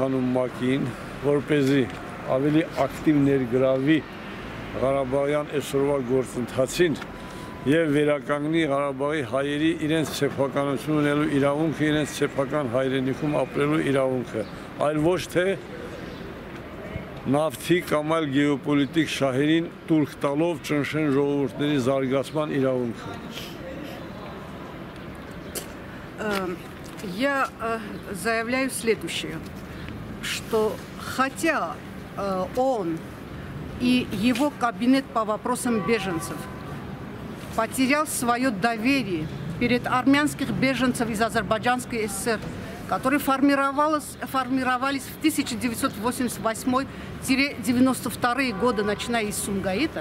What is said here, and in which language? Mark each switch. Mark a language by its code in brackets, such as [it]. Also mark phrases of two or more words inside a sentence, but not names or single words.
[hy] անում ՄԱԿ-ին, որպեսզի ավելի ակտիվ ներգրավի Ղարաբաղյան այսօրվա գործընթացին եւ վերականգնի Ղարաբաղի հայերի իրենց սեփականություն ունելու իրավունքը, իրենց սեփական հայրենիքում ապրելու իրավունքը, այլ ոչ թե նավթի կամ այլ գեոպոլիտիկ շահերին տուրք տալով ճնշեն ժողովուրդների զարգացման իրավունքը։ [ru] Я заявляю следующее, что хотя он и его кабинет по вопросам беженцев потерял свое доверие перед армянских беженцев из Азербайджанской ССР, которые формировались в 1988-92 годы, начиная из Сумгаита.